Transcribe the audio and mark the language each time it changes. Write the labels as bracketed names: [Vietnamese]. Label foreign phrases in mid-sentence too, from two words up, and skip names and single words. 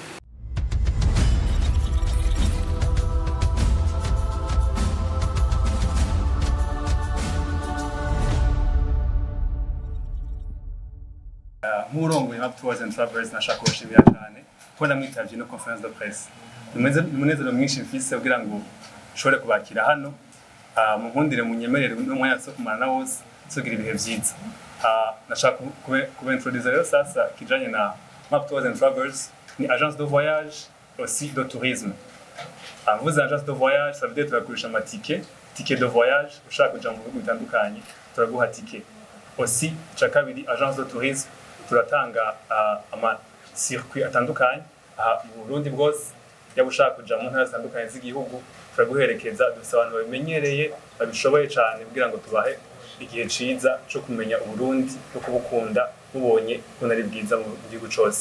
[Rundi] Murongo ya Tours and Travels nashaka kushimira cyane ko namwitavye no [French] conference de presse. [Rundi] Umunezero mwinshi mfise kugira ngo nshobore kubakira hano, mu nkundire munyemerere n'umwanya so kumana wose tugira ibihe vyiza. Nashaka kubentroduce rero sasa kijanye na Tours and Travels, [French] ni agence de voyage aussi de tourisme. Vous agence de voyage, ça veut dire turagurisha ticket de voyage, [Rundi] ushaka kuja mu bihugu bitandukanye turaguha ticket. [French] Aussi kabiri agence de tourisme, [Rundi] turatanga ama circuit atandukanye mu Burundi bwose, yaba ushaka kuja mu ntara zitandukanye z'igihugu turaguherekeza. Dufite abantu babimenyereye babishoboye cyane kugira ngo tubahe igihe ciza cyo kumenya Uburundi no kubukunda mubonye kunari bwiza mu gihugu cyose.